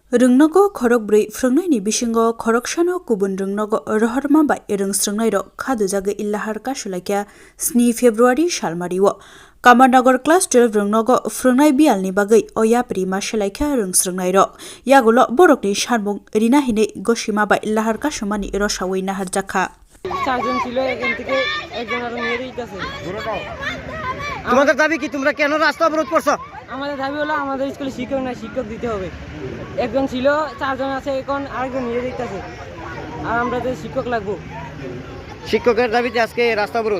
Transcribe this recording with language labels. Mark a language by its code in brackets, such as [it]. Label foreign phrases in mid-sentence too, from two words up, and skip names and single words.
[trp] Rungnogo khorok brui frungnai ni bisingo khoroksano kubun rungnogo rohorma bai rungsrungnai ro khadu jaga illahar ka shulaikya 2 February salmariwo Kamarnagar class 12 rungnogo frungnai bial ni bagai oya prima shalaikya rungsrungnai ro yagulo borokni sharmung rina hine goshima bai illahar ka shumani ro shawai nahar jakha [bn] চারজন ছিল এখান থেকে একজন আরো নিয়ে দিতেছে। তোমাদের দাবি কি? তোমরা কেন রাস্তা অবরোধ করছো? আমাদের দাবি হলো আমাদের স্কুলে শিক্ষক না, শিক্ষক দিতে হবে। একজন ছিল, চারজন আছে, এখন আরেকজন নিয়ে দিতেছে, আর আমরা তো শিক্ষক লাগবো। শিক্ষকের দাবিতে আজকে রাস্তা অবরোধ।